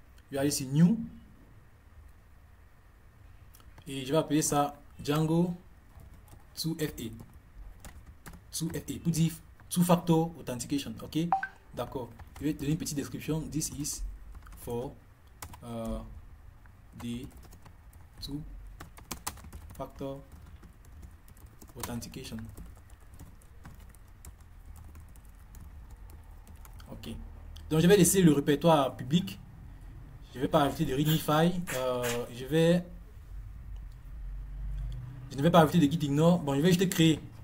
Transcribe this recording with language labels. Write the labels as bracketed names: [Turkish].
[French] Je vais aller sur new et je vais appeler ça Django 2FA. 2FA pour dire Two Factor Authentication. Ok, d'accord. Je vais donner une petite description. [English] This is for the Two Factor Authentication. Ok. [French] Donc je vais laisser le répertoire public. Je ne vais pas ajouter de readme file. Je ne vais pas ajouter de git ignore. Bon, je vais juste créer.